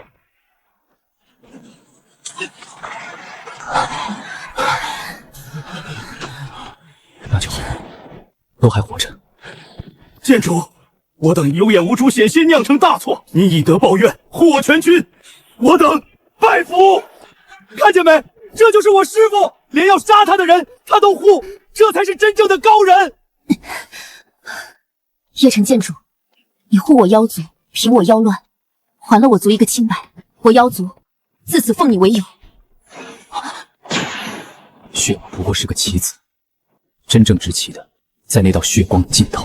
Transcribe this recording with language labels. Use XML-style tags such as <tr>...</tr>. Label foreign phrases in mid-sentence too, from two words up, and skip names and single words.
<zh>那就好，都還活着。劍主，我等有眼無珠險些釀成大錯，你以德報怨，護我全軍，我等拜服。看見沒？這就是我師父，連要殺他的人他都護，這才是真正的高人。葉辰劍主，你護我妖族，平我妖亂，還了我族一個清白。我妖族自此奉你為友。血王不過是個棋子，真正執棋的在那道血光盡頭。</zh>